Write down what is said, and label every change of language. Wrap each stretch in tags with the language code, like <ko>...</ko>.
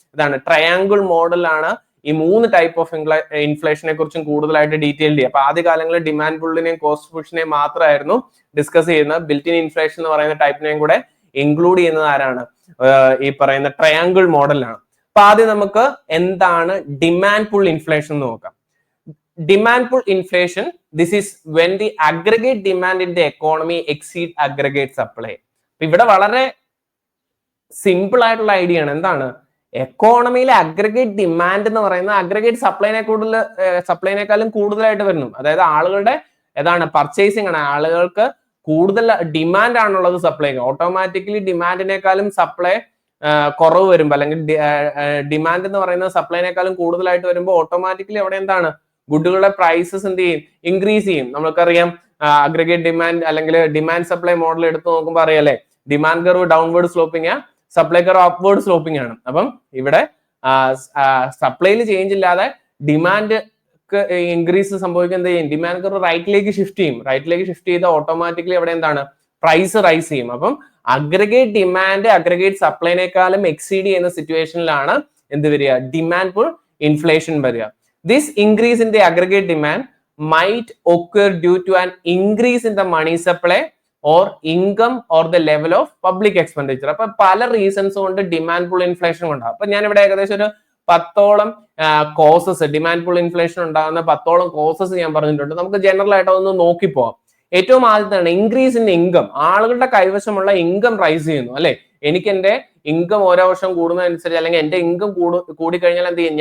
<ml>ഇതാണ് ട്രയാങ്കിൾ മോഡലാണ് ഈ 3 ടൈപ്പ് ഓഫ് ഇൻഫ്ലേഷനെ കുറിച്ചും കൂടുതലായിട്ട് ഡീറ്റെയിൽ ചെയ്യുക. അപ്പൊ ആദ്യ കാലങ്ങളിൽ ഡിമാൻഡ് പുള്ളിനെയും കോസ്റ്റ് പുഷിനെയും മാത്രമായിരുന്നു ഡിസ്കസ് ചെയ്യുന്നത്. ബിൽറ്റ് ഇൻ ഇൻഫ്ലേഷൻ എന്ന് പറയുന്ന ടൈപ്പിനെയും കൂടെ ഇൻക്ലൂഡ് ചെയ്യുന്നത് ആരാണ്? ഈ പറയുന്ന ട്രയാങ്കിൾ മോഡലാണ്. അപ്പൊ ആദ്യം നമുക്ക് എന്താണ് ഡിമാൻഡ് പുൾ ഇൻഫ്ലേഷൻ എന്ന് നോക്കാം.</ml> <en>Demand pull inflation, this is when the aggregate demand in the economy exceed aggregate supply.</en> <ml>ഇവിടെ വളരെ സിമ്പിൾ ആയിട്ടുള്ള ഐഡിയ ആണ്. എന്താണ് എക്കോണമിയിലെ അഗ്രഗേറ്റ് ഡിമാൻഡ് എന്ന് പറയുന്നത് അഗ്രഗേറ്റ് സപ്ലൈനേക്കാളും കൂടുതലായിട്ട് വരുന്നു. അതായത് ആളുകളുടെ ഏതാണ് പർച്ചേസിംഗ് ആണ്, ആളുകൾക്ക് കൂടുതൽ ഡിമാൻഡ് ആണുള്ളത് സപ്ലൈക്ക്. ഓട്ടോമാറ്റിക്കലി ഡിമാൻഡിനേക്കാളും സപ്ലൈ കുറവ് വരുമ്പോൾ, അല്ലെങ്കിൽ ഡിമാൻഡ് എന്ന് പറയുന്നത് സപ്ലൈനേക്കാളും കൂടുതലായിട്ട് വരുമ്പോൾ ഓട്ടോമാറ്റിക്കലി അവിടെ എന്താണ് ഗുഡുകളുടെ പ്രൈസസ് എന്ത് ചെയ്യും? ഇൻക്രീസ് ചെയ്യും. നമുക്കറിയാം അഗ്രഗേറ്റ് ഡിമാൻഡ് അല്ലെങ്കിൽ ഡിമാൻഡ് സപ്ലൈ മോഡൽ എടുത്ത് നോക്കുമ്പോൾ അറിയാലേ, ഡിമാൻഡ് കർവ് ഡൗൺവേർഡ് സ്ലോപ്പിംഗ് ആണ്, സപ്ലൈ കർവ് അപ്വേർഡ് സ്ലോപ്പിംഗ് ആണ്. അപ്പം ഇവിടെ സപ്ലൈയിൽ ചേഞ്ച് ഇല്ലാതെ ഡിമാൻഡ് ഇൻക്രീസ് സംഭവിക്കുക എന്ത് ചെയ്യും? ഡിമാൻഡ് കർവ് റൈറ്റിലേക്ക് ഷിഫ്റ്റ് ചെയ്യും. റൈറ്റിലേക്ക് ഷിഫ്റ്റ് ചെയ്താൽ ഓട്ടോമാറ്റിക്കലി അവിടെ എന്താണ് പ്രൈസ് റൈസ് ചെയ്യും. അപ്പം അഗ്രഗേറ്റ് ഡിമാൻഡ് അഗ്രഗേറ്റ് സപ്ലൈനേക്കാളും എക്സീഡ് ചെയ്യുന്ന സിറ്റുവേഷനിലാണ് എന്ത് വരിക? ഡിമാൻഡ് പുൾ ഇൻഫ്ലേഷൻ വരിക.</ml> <en>This increase in the aggregate demand might occur due to an increase in the money supply or income or the level of public expenditure.</en> <ml>അപ്പൊ പല reasons കൊണ്ട് demand pull inflation ഉണ്ടാകും. അപ്പൊ ഞാൻ ഇവിടെ ഏകദേശം ഒരു 10ഓളം കോസസ്, ഡിമാൻഡ് പുൾ ഇൻഫ്ലേഷൻ ഉണ്ടാകുന്ന 10ഓളം കോസസ് ഞാൻ പറഞ്ഞിട്ടുണ്ട്. നമുക്ക് ജനറൽ ആയിട്ട് അതൊന്ന് നോക്കിപ്പോവാം. ഏറ്റവും ആദ്യത്താണ് ഇൻക്രീസ് ഇൻ ഇൻകം. ആളുകളുടെ കൈവശമുള്ള ഇൻകം റൈസ് ചെയ്യുന്നു, അല്ലെ? എനിക്ക് എന്റെ ഇൻകം ഓരോ വർഷം കൂടുന്നതനുസരിച്ച്, അല്ലെങ്കിൽ എന്റെ ഇൻകം കൂടിക്കഴിഞ്ഞാൽ എന്ത് ചെയ്യും?</ml>